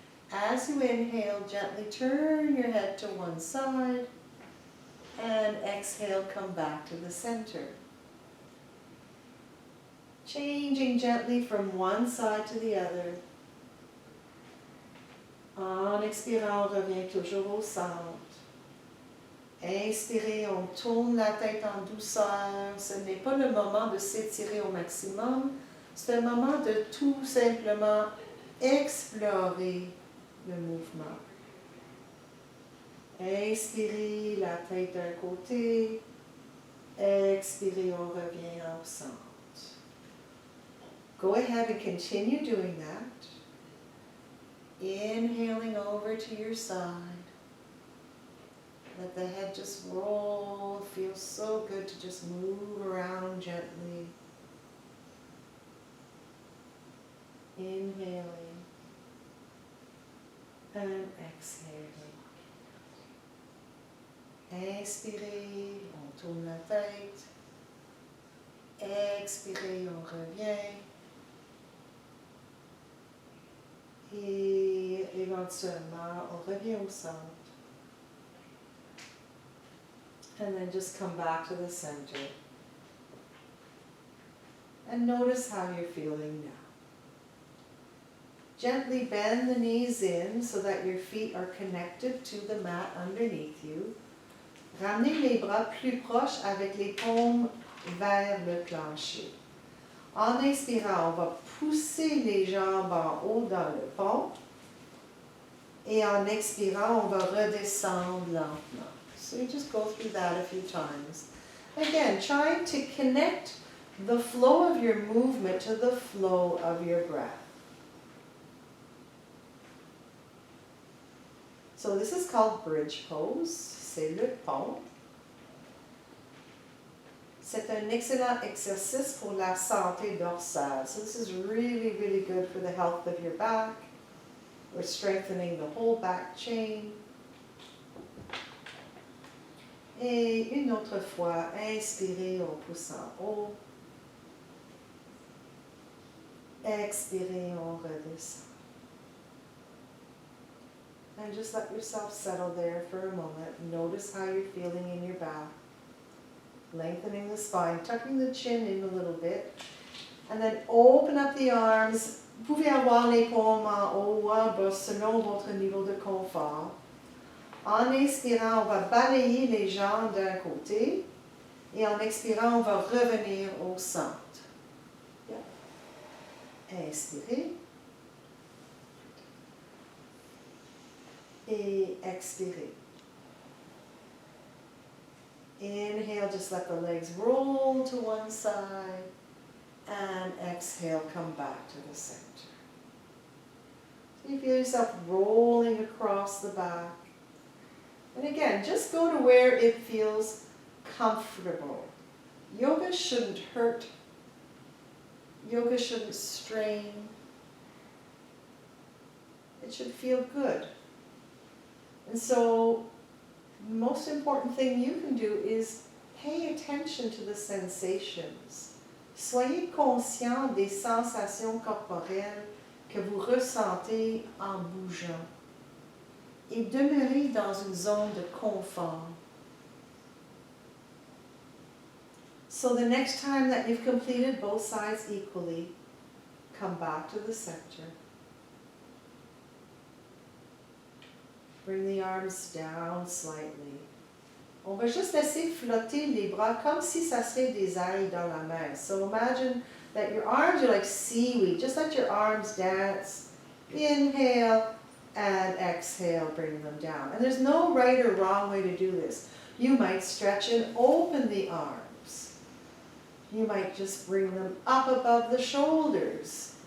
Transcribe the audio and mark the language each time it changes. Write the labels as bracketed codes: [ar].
[en] As you inhale, gently turn your head to one side and exhale, come back to the center. Changing gently from one side to the other. [fr] En expirant, on revient toujours au centre. Inspirez, on tourne la tête en douceur. Ce n'est pas le moment de s'étirer au maximum. C'est un moment de tout simplement explorer le mouvement. Inspirez, la tête d'un côté. Expirez, on revient au centre. [en] Go ahead and continue doing that. Inhaling over to your side. Let the head just roll. It feels so good to just move around gently. Inhaling and exhaling. [fr] Inspirez, on tourne la tête. Expirez, on revient. Et éventuellement, on revient au centre. [en] And then just come back to the center. And notice how you're feeling now. Gently bend the knees in so that your feet are connected to the mat underneath you. [fr] Ramenez les bras plus proches avec les paumes vers le plancher. En inspirant, on va pousser les jambes en haut dans le pont. Et en expirant, on va redescendre lentement. [en] So you just go through that a few times. Again, trying to connect the flow of your movement to the flow of your breath. So this is called bridge pose. [fr] C'est le pont. C'est un excellent exercice pour la santé dorsale. [en] So this is really, really good for the health of your back. We're strengthening the whole back chain. [fr] Et une autre fois, inspirez, on pousse en haut. Expirez, on redescend. [en] And just let yourself settle there for a moment. Notice how you're feeling in your back. lengthening the spine, tucking the chin in a little bit, and then open up the arms. [fr] Vous pouvez avoir les paumes en haut ou en bas selon votre niveau de confort. En inspirant, on va balayer les jambes d'un côté et en expirant, on va revenir au centre. Inspirez et expirez. [en] Inhale, just let the legs roll to one side, and exhale, come back to the center. So you feel yourself rolling across the back. And again, just go to where it feels comfortable. Yoga shouldn't hurt. Yoga shouldn't strain. It should feel good. And so, the most important thing you can do is pay attention to the sensations. [fr] Soyez conscient des sensations corporelles que vous ressentez en bougeant. Et demeurez dans une zone de confort. [en] So the next time that you've completed both sides equally, come back to the center. Bring the arms down slightly. [fr] On va juste laisser flotter les bras comme si ça serait des ailes dans la mer. [en] So imagine that your arms are like seaweed. Just let your arms dance. Inhale and exhale, bring them down. And there's no right or wrong way to do this. You might stretch and open the arms. You might just bring them up above the shoulders.